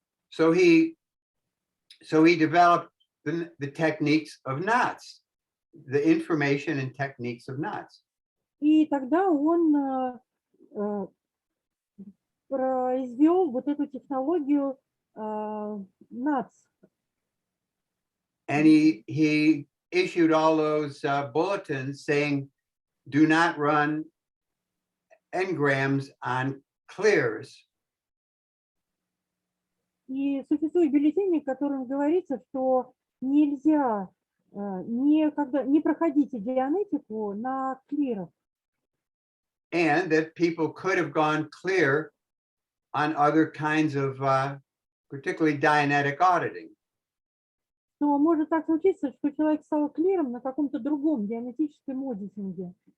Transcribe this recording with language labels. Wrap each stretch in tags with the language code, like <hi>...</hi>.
<en>So he developed the techniques of knots, the information and techniques of knots.</en> <ru>И тогда он произвел вот эту технологию NATS.</ru> <en>And he issued all those bulletins saying, do not run engrams on clears.</en> <ru>И существует бюллетень, в котором говорится, что нельзя не проходите дианетику на клирах.</ru> <en>And that people could have gone clear on other kinds of, particularly Dianetic auditing.</en> <ru>Но может так случиться, что человек стал клиром на каком-то другом дианетическом аудитинге.</ru>